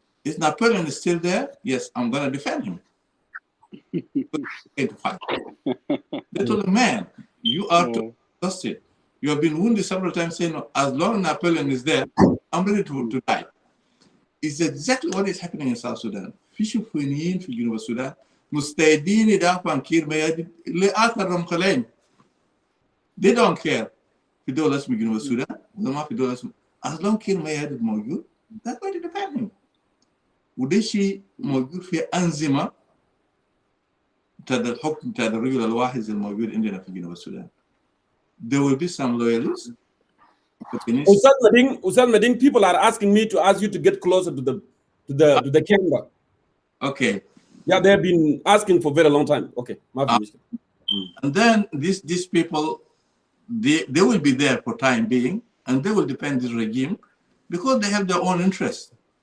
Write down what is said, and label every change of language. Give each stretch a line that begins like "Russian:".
English: Is Napoleon still there? Yes, I'm going to defend him. They told him, man, you are too exhausted. You have been wounded several times, saying, as long as Napoleon is there, I'm ready to die. It's exactly what is happening in South Sudan.
Arabic: في شوفينيين في جنوب السودان مستعدين يدافعوا عن كير ميادين لآخر رمقلين.
English: They don't care
Arabic: في دولة اسمها جنوب السودان ولا ما في دولة اسمها.
English: As long كير ميادين موجود, they're going to defend him.
Arabic: وده شيء موجود في أنظمة بتاعت الحكم بتاعت الرجل الواحد الموجود عندنا في جنوب السودان.
English: There will be some loyalists. Ustaz Mading, people are asking me to ask you to get closer to the camera. Okay. Yeah, they have been asking for a very long time. Okay. And then these people, they will be there for time being, and they will defend this regime because they have their own interests.